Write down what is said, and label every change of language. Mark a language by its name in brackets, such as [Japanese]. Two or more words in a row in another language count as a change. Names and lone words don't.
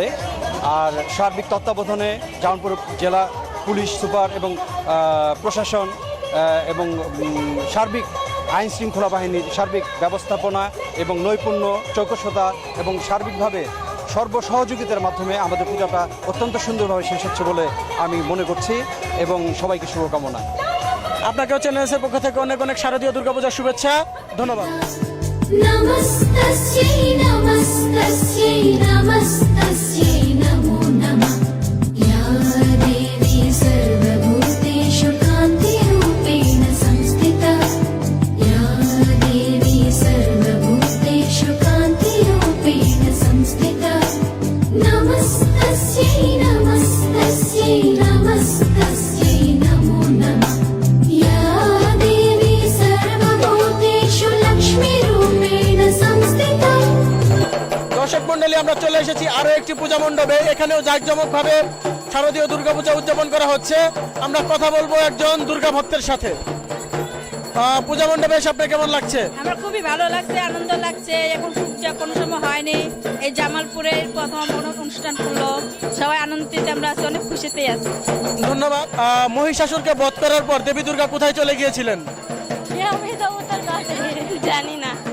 [Bangla] আর সার্বিক তত্ত্বাবধানে জামালপুর জেলা পুলিশ সুপার এবং প্রশাসন এবং সার্বিক আইন শৃঙ্খলা বাহিনীর সার্বিক ব্যবস্থাপনা এবং নৈপুণ্য, চৌকসতা এবং সার্বিকভাবে সর্বসহযোগিতার মাধ্যমে আমাদের পূজাটা অত্যন্ত সুন্দরভাবে শেষ হচ্ছে বলে আমি মনে করছি এবং সবাইকে শুভকামনা। আপনাকেও চ্যানেল এস এর পক্ষ থেকে অনেক অনেক শারদীয় দুর্গাপূজার শুভেচ্ছা। ধন্যবাদ। [Sanskrit] नमस्तस्यै नमस्तस्यै नमस्तस्यै नमो नमः या देवी सर्वभूतेषु कान्तिरूपेण संस्थिता या देवी सर्वभूतेषु कान्तिरूपेण संस्थिता नमस्तस्यै नमस्तस्यै नमस्तस्यै नमो नमः या देवी सर्वभूतेषु लक्ष्मीरूपेण संस्थिता [Bangla] দর্শক মন্ডলী, আমরা চলে এসেছি আরো একটি পূজা মণ্ডপে। এখানেও জাঁকজমক ভাবে শারদীয় দুর্গাপূজা উদযাপন করা হচ্ছে। আমরা কথা বলবো একজন দুর্গা ভক্তের সাথে। পূজা মণ্ডপে এসে আপনার কেমন লাগছে? আমার খুবই ভালো লাগছে, আনন্দ লাগছে। এখন পূজা কোনো সময় হয়নি, এই জামালপুরে প্রথম অনুষ্ঠান করলো, সবাই আনন্দিত, আমরা আছি, অনেক খুশিতে আছি। ধন্যবাদ। মহিষাসুরকে বধ করার পর দেবী দুর্গা কোথায় চলে গিয়েছিলেন? আমি তো উত্তর জানি না।